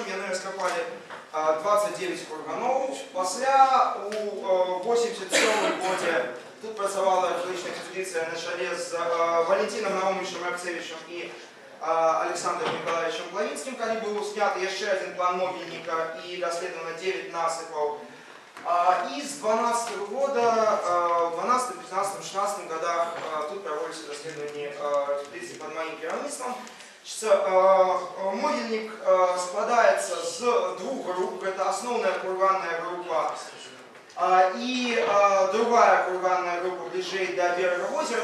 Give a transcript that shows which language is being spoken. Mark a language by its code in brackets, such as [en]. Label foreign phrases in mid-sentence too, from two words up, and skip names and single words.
[be] Яны раскопали 29 курганоў. Пасля у 1987 годзе тут працавала археалагічная экспедыцыя на чале з Валентином Наумовичем Рабцевичем і Александром Николаевичем Плавинским, калі быў зняты яшчэ адзін план могільніка і даследавана 9 насыпаў. [ru] И с 2012 года, в 2012, 2015, 2016 годах тут проводятся расследования экспедиции под моим кіраўніцтвам. Могильник складывается с 2 групп. Это основная курганная группа и другая курганная группа ближе до берега озера.